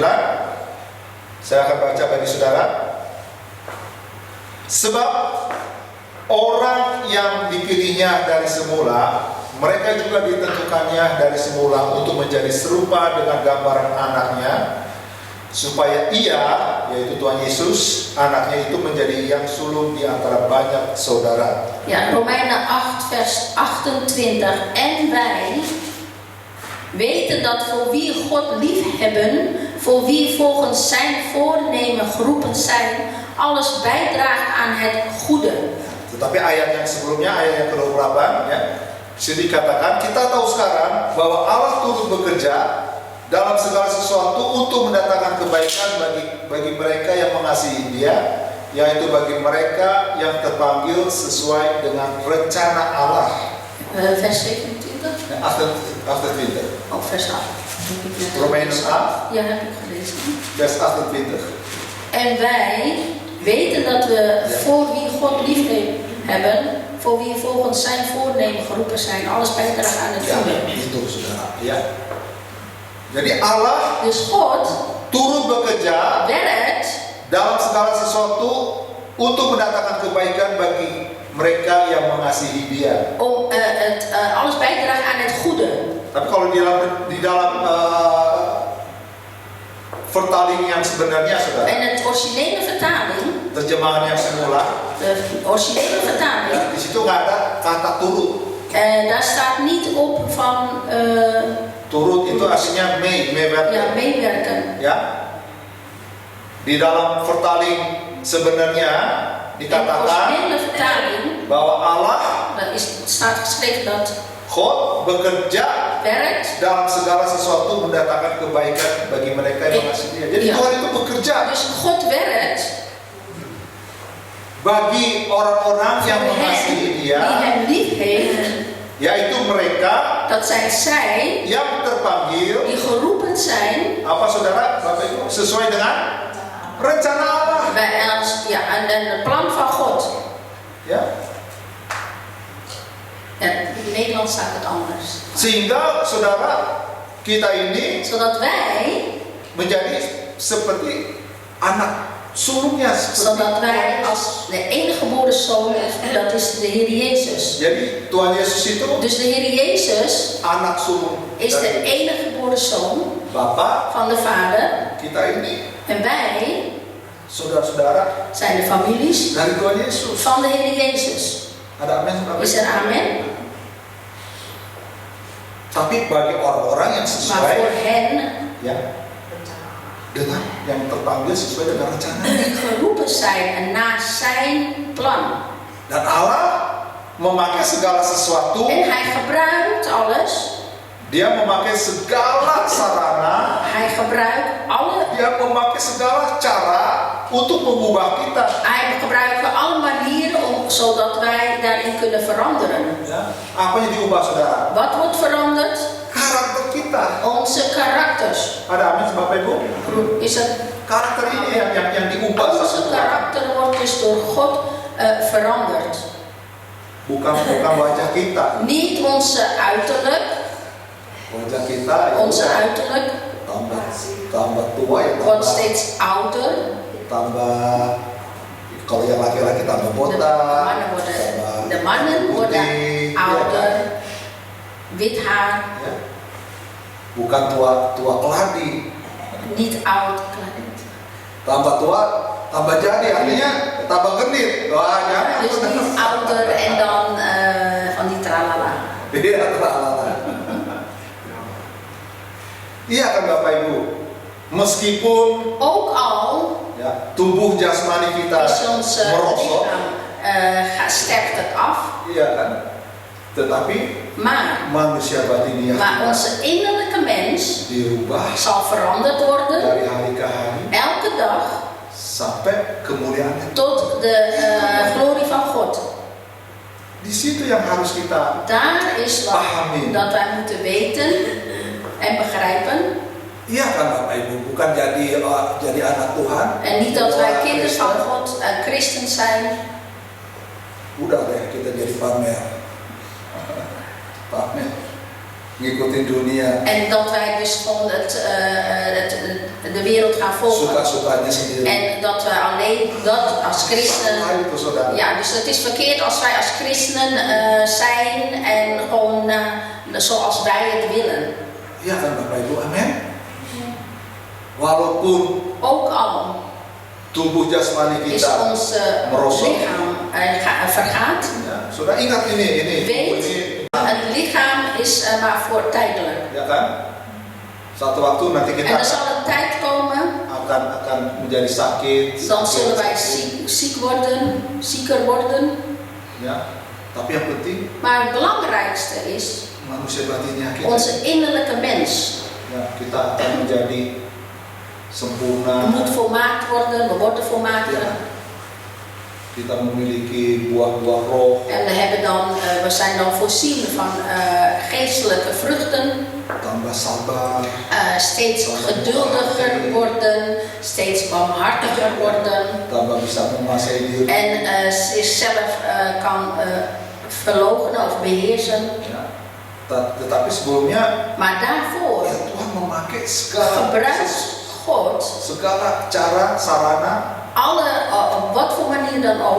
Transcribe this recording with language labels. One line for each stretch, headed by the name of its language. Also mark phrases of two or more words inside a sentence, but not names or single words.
Indonesian: Saya akan baca bagi saudara. Sebab orang yang dipilihnya dari semula, mereka juga ditentukannya dari semula untuk menjadi serupa dengan gambaran anaknya, supaya ia, yaitu Tuhan Yesus, anaknya itu menjadi yang sulung di antara banyak saudara.
Dutch: Ja, Romeinen 8 vers 28. En wij weten dat voor wie God liefhebben, voor wie volgens zijn voornemen geroepen zijn, alles bijdraagt aan het goede.
Indonesian: Tetapi ayat yang sebelumnya, ayat yang ke-28 ya, bisa dikatakan kita tahu sekarang bahwa Allah turut bekerja dalam segala sesuatu untuk mendatangkan kebaikan bagi mereka yang mengasihi Dia, yaitu bagi mereka yang terpanggil sesuai dengan rencana Allah.
Dutch: Vers 27?
English: After 20.
Dutch: Oh, vers 8. Heb ik net Romeinen gelezen. 8, Ja, heb ik gelezen. vers 28. En wij weten dat we voor wie God lief hebben, voor wie volgens zijn voornemen geroepen zijn, alles bijdraagt aan het
Indonesian: Ya,
Dutch: goede.
Indonesian: itu saudara. Ya. Jadi Allah
Dutch: Dus God
Indonesian: turut bekerja
Dutch: werkt
Indonesian: dalam segala sesuatu untuk mendatangkan kebaikan bagi mereka yang mengasihi Dia.
Dutch: om alles bijdraagt aan het goede.
Indonesian: Tapi kalau di dalam vertaling yang sebenarnya, saudara,
Dutch: En het originele vertaling,
Indonesian: terjemahan yang semula,
Dutch: de originele vertaling,
Indonesian: ya, di situ nggak ada kata turut.
Dutch: daar staat niet op van
Indonesian: Turut itu aslinya meewerken.
Dutch: meewerken.
Indonesian: Ya. Di dalam vertaling sebenarnya
Dutch: In de
Indonesian: dikatakan
Dutch: originele vertaling,
Indonesian: bahwa Allah,
Dutch: staat geschreven dat
Indonesian: God bekerja
Dutch: werkt.
Indonesian: dalam segala sesuatu mendatangkan kebaikan bagi mereka yang mengasihi Dia. Jadi Iya. Tuhan itu bekerja
Dutch: Dus God werkt
Indonesian: bagi orang-orang yang
Dutch: voor hen
Indonesian: mengasihi
Dutch: die
Indonesian: Dia,
Dutch: hem lief heeft.
Indonesian: yaitu mereka
Dutch: Dat zijn zij
Indonesian: yang terpanggil,
Dutch: die geroepen zijn
Indonesian: apa saudara, Bapak Ibu, sesuai dengan rencana Allah.
Dutch: en het plan van God.
Indonesian: Ya,
Dutch: Ja, in het Nederlands staat het anders.
Indonesian: sehingga saudara kita ini
Dutch: Zodat wij
Indonesian: menjadi seperti anak sulungnya
Dutch: Zodat wij
Indonesian: seperti
Dutch: als de enige geboren zoon, dat is de Heer Jezus.
Indonesian: Jadi Tuhan Yesus itu
Dutch: Dus de Heer Jezus
Indonesian: anak sulung
Dutch: is de
Indonesian: dari
Dutch: enige geboren zoon
Indonesian: Bapa.
Dutch: van de Vader.
Indonesian: Kita ini
Dutch: En wij
Indonesian: saudara-saudara
Dutch: zijn de families
Indonesian: dari Tuhan Yesus.
Dutch: van de Heer Jezus.
Indonesian: Ada amin sama
Dutch: Is er amen?
Indonesian: Tapi bagi orang-orang yang
Dutch: Maar
Indonesian: sesuai
Dutch: voor hen
Indonesian: ya dengan yang terpanggil sesuai dengan rencana.
Dutch: die geroepen zijn en na zijn plan.
Indonesian: Dan Allah memakai segala sesuatu,
Dutch: En hij gebruikt alles.
Indonesian: dia memakai segala sarana,
Dutch: Hij gebruikt alle.
Indonesian: dia memakai segala cara untuk mengubah kita.
Dutch: Hij gebruikt alle manieren zodat wij daarin kunnen veranderen.
Indonesian: Ya, apa yang diubah saudara?
Dutch: Wat wordt veranderd?
Indonesian: Karakter kita.
Dutch: Onze karakters.
Indonesian: Ada amin Bapak Ibu?
Dutch: Is het?
Indonesian: Karakter ini yang diubah sama
Dutch: Onze
Indonesian: Tuhan.
Dutch: karakter wordt dus door God veranderd.
Indonesian: Bukan wajah kita.
Dutch: Niet onze uiterlijk.
Indonesian: Wajah kita ya
Dutch: Onze
Indonesian: udah
Dutch: uiterlijk
Indonesian: tambah tua ya
Dutch: wordt
Indonesian: tambah
Dutch: steeds ouder.
Indonesian: kalau yang laki-laki tambah botak,
Dutch: De mannen worden
Indonesian: putih,
Dutch: ouder.
Indonesian: ya
Dutch: Wit haar.
Indonesian: kan? Ya. Bukan tua keladi.
Dutch: Niet oud.
Indonesian: Tambah tua, tambah jadi, artinya tambah genit. Wah, jangan.
Dutch: Dus niet ouder en dan van die tralala.
Indonesian: Iya, terlalu. Iya kan Bapak Ibu, meskipun
Dutch: Ook al
Indonesian: ya, tubuh jasmani kita
Dutch: is ons
Indonesian: merosot,
Dutch: lichaam sterft het af,
Indonesian: iya kan, tetapi
Dutch: maar
Indonesian: manusia batiniah
Dutch: onze innerlijke mens
Indonesian: dirubah
Dutch: zal veranderd worden
Indonesian: dari hari ke hari
Dutch: elke dag
Indonesian: sampai kemuliaan.
Dutch: tot de glorie van God.
Indonesian: Di situ yang harus kita
Dutch: Daar is wat
Indonesian: pahami.
Dutch: dat wij moeten weten en begrijpen.
Indonesian: Iya kan Bapak Ibu, bukan jadi anak Tuhan.
Dutch: En niet dat wij
Indonesian: Doa
Dutch: kinderen van
Indonesian: Kristen.
Dutch: God, christen zijn.
Indonesian: Udah deh kita jadi pamer, ngikutin dunia,
Dutch: En dat wij dus gewoon de wereld gaan volgen.
Indonesian: suka-sukanya sendiri.
Dutch: En dat we alleen dat als christen.
Indonesian: Salah itu saudara.
Dutch: Ja, dus het is verkeerd als wij als christenen zijn en gewoon zoals wij het willen.
Indonesian: Iya kan Bapak Ibu, amin. Walaupun
Dutch: Ook al
Indonesian: tubuh jasmani
Dutch: is
Indonesian: kita
Dutch: ons
Indonesian: merosot,
Dutch: lichaam vergaat.
Indonesian: ya, saudara ingat ini.
Dutch: Weet, het lichaam is maar voor tijdelijk.
Indonesian: Ya kan? Satu waktu nanti
Dutch: En
Indonesian: kita
Dutch: er zal een tijd komen,
Indonesian: akan menjadi sakit.
Dutch: dan zullen wij zieker worden.
Indonesian: Ya, tapi yang penting
Dutch: Maar het belangrijkste is
Indonesian: manusia batinnya kita.
Dutch: onze innerlijke mens.
Indonesian: Ya, kita akan menjadi sempurna.
Dutch: Moet volmaakt worden, we worden volmaakt.
Indonesian: Ya. Kita memiliki buah-buah roh,
Dutch: En we zijn dan voorzien van geestelijke vruchten.
Indonesian: tambah sabar,
Dutch: Steeds geduldiger worden, steeds barmhartiger worden.
Indonesian: tambah bisa menguasai diri.
Dutch: En zichzelf kan verloochenen of beheersen.
Indonesian: Ya. Tetapi sebelumnya
Dutch: Maar daarvoor
Indonesian: ya Tuhan memakai segala
Dutch: gebruikt God
Indonesian: cara, sarana,
Dutch: op wat voor manier dan ook,